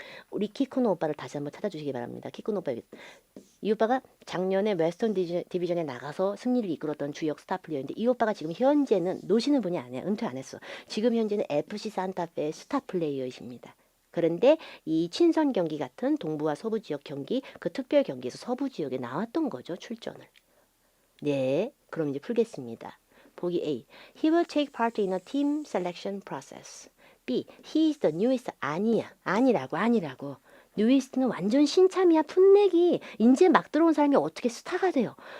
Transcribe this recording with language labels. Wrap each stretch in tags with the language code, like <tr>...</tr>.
<ko>우리 키쿠노 오빠를 다시 한번 찾아주시기 바랍니다. 키쿠노 오빠 이 오빠가 작년에 웨스턴 디비전에 나가서 승리를 이끌었던 주역 스타 플레이어인데 이 오빠가 지금 현재는 노시는 분이 아니야. 은퇴 안 했어. 지금 현재는 FC 산타페의 스타 플레이어이십니다. 그런데 이 친선 경기 같은 동부와 서부 지역 경기 그 특별 경기에서 서부 지역에 나왔던 거죠. 출전을. 네. 그럼 이제 풀겠습니다. 보기 A.</ko> <en>He will take part in a team selection process. B. He is the newest.</en> <ko>아니야. 아니라고. 뉴이스트는 완전 신참이야. 풋내기. 이제 막 들어온 사람이 어떻게 스타가 돼요.</ko>